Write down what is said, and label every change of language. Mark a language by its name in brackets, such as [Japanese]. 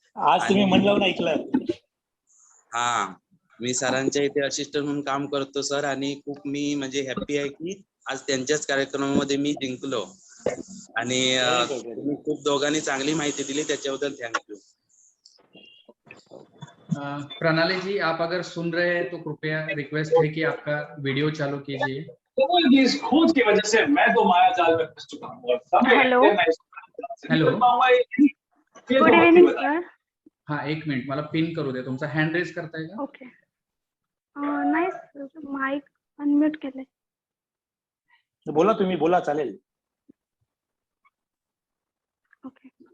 [Marathi] आज तुम्ही म्हणलं ना ऐकलं. हा, मी सरांच्या इथे असिस्टंट म्हणून काम करतो सर, आणि खूप मी म्हणजे हॅप्पी आहे की आज त्यांच्याच कार्यक्रमामध्ये मी जिंकलो. आणि तुम्ही खूप दोघांनी चांगली माहिती दिली, त्याच्याबद्दल थँक्यू. [Hindi] प्रणाली जी, आप अगर सुन रहे हैं तो कृपया रिक्वेस्ट है कि आपका वीडियो चालू कीजिए। इस खोज की वजह से मैं तो माया जाल में फंस चुका हूं और समय हेलो। रहते मैं हेलो। [English] Good evening sir. [Marathi] हाँ, एक मिनिट, मला पिन करू दे. तुमचा हँड रेज करताय का? ओके. नाही माईक अनम्यूट केलंय. बोला, तुम्ही बोला, चालेल. ओके.